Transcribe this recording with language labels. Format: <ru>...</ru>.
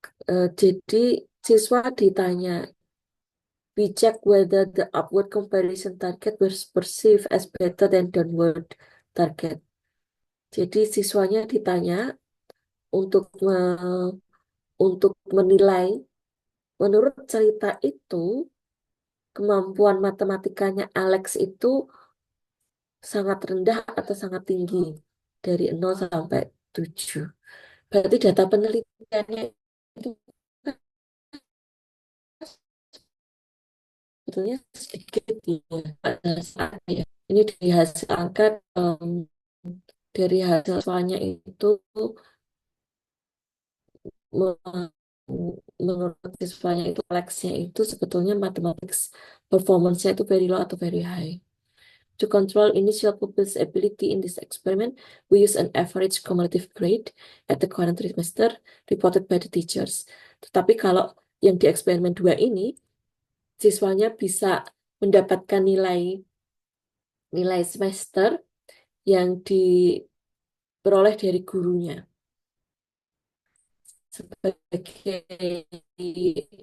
<id>Jadi siswa ditanya,</id> <en>we check whether the upward comparison target was perceived as better than downward target.</en> <id>Jadi siswanya ditanya untuk untuk menilai menurut cerita itu kemampuan matematikanya Alex itu sangat rendah atau sangat tinggi dari 0 sampai 7. Berarti data penelitiannya itu kan sebetulnya sedikit ya. Pada saat ya. Ini dari hasil angkat dari hasil soalnya itu me- menurut siswanya itu Alexnya itu sebetulnya mathematics performance-nya itu</id> <en>very low</en> <id>atau</id> <en>very high. To control initial pupils' ability in this experiment, we use an average cumulative grade at the current trimester reported by the teachers.</en> <id>Tetapi kalau yang di eksperimen 2 ini, siswanya bisa mendapatkan nilai semester yang diperoleh dari gurunya sebagai ini</id>